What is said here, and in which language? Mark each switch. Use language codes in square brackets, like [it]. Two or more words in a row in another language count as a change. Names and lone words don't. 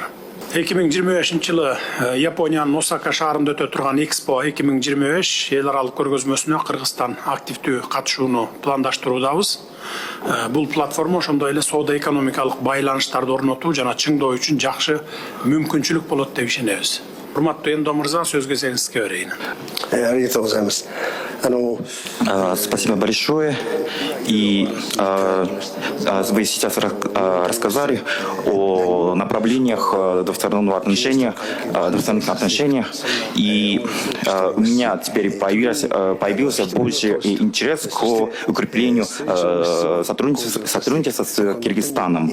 [ky] 2025 жылы Япониянын Осака шаарында өтө турган Экспо 2025 эл аралык көргөзмөсүнө Кыргызстан активдүү катышууну пландаштыруудабыз. Бул платформа ошондой эле соода экономикалык байланыштарды орнотуу жана чыңдоо үчүн жакшы мүмкүнчүлүк болот деп ишенебиз. Урматтуу Эндо мырза, сөзгө сиңизге берейин. [ru] Спасибо большое. И вы сейчас рассказали о направлениях двусторонних отношений. И у меня теперь появился больше интерес к укреплению сотрудничества с Киргизстаном.